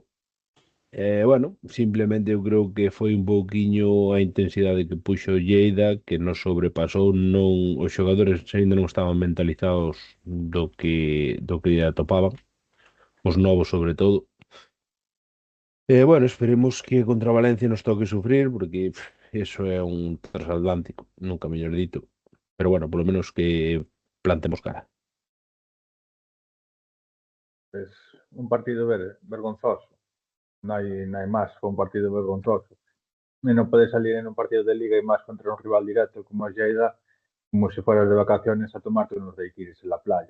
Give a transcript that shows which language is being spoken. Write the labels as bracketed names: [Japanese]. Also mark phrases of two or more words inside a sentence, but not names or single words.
[Galician] Bueno, simplemente eu creo que foi un pouquiño a intensidade que puxo Lleida, que nos sobrepasou, non, os xogadores aínda non estaban mentalizados do que atopaban, os novos sobre todo. Bueno, esperemos que contra Valencia nos toque sufrir, porque eso é un transatlántico, nunca mellor dito. Pero bueno, polo menos que plantemos cara. [Spanish] Es un partido vergonzoso. No hay más, fue un partido vergonzoso. Y no puedes salir en un partido de liga y más contra un rival directo como es Lleida, como si fueras de vacaciones a tomarte unos daiquiris en la playa.